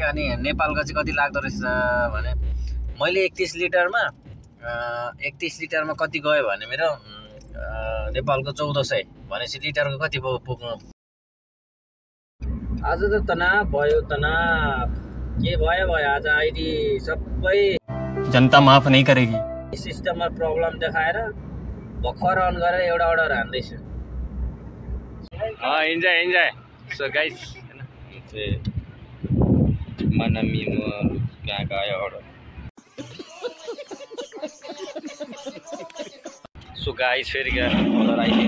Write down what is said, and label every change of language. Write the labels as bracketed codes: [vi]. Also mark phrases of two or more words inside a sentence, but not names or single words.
[ne] अनि नेपालको चाहिँ कति लाग्दो रहेछ भने मैले 31 लिटरमा कति गयो भने मेरो नेपालको 1400 भनेपछि लिटरको कति पुग्नु। आज त तनाव भयो, तनाव के भयो आज आइडी सबै [hi] जनता माफ नहीं करेगी। [ne] सिस्टममा प्रब्लम देखाएर भर्खर अन गरेर एउटा अर्डर हान्दैछु। [en] enjoy so guys [ne] हैन, मनमी म कहाँ गयो अर्डर। [en] so guys [ne] फेरि अर्डर आइदिन्छ।